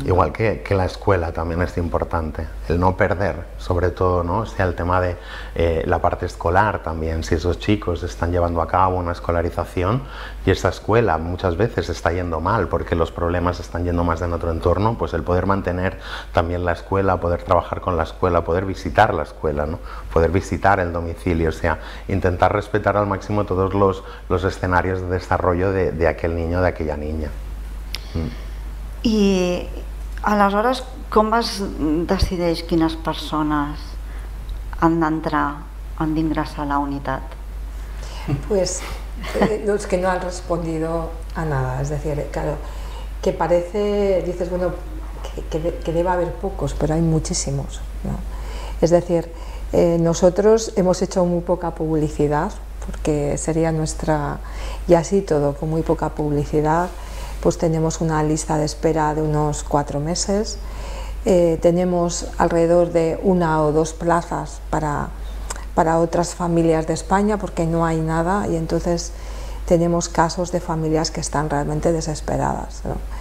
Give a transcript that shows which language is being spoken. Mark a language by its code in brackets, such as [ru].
[es] Igual que la escuela también es importante, el no perder, sobre todo, ¿no?, o sea, el tema de la parte escolar también, si esos chicos están llevando a cabo una escolarización y esa escuela muchas veces está yendo mal porque los problemas están yendo más en otro entorno, pues el poder mantener también la escuela, poder trabajar con la escuela, poder visitar la escuela, ¿no?, poder visitar el domicilio, o sea, intentar respetar al máximo todos los escenarios de desarrollo de aquel niño, de aquella niña. [ca] I aleshores com es decideix quines persones han d'entrar, han d'ingresar a la unitat? [es] Pues los que no han respondido a nada, es decir, claro, que parece, dices, bueno, que debe haber pocos, pero hay muchísimos, ¿no? Es decir, nosotros hemos hecho muy poca publicidad, porque sería nuestra, y así todo, con muy poca publicidad, pues tenemos una lista de espera de unos 4 meses, tenemos alrededor de 1 o 2 plazas para otras familias de España, porque no hay nada, y entonces tenemos casos de familias que están realmente desesperadas, ¿no?